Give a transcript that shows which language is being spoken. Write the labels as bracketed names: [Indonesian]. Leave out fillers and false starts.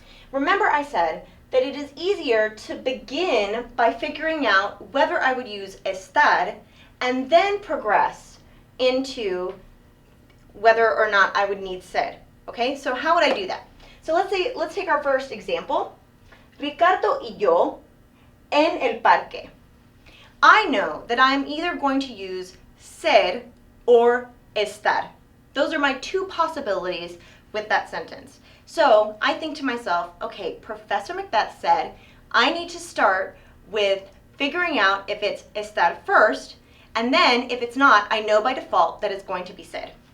[English] Remember I said that it is easier to begin by figuring out whether I would use estar and then progress into whether or not I would need ser. Okay, so how would I do that? So let's take our first example. [Spanish] Ricardo y yo en el parque. [English] I know that I am either going to use ser or estar. Those are my two possibilities with that sentence. So I think to myself, okay, Professor Macbeth said I need to start with figuring out if it's estar first, and then if it's not, I know by default that it's going to be ser.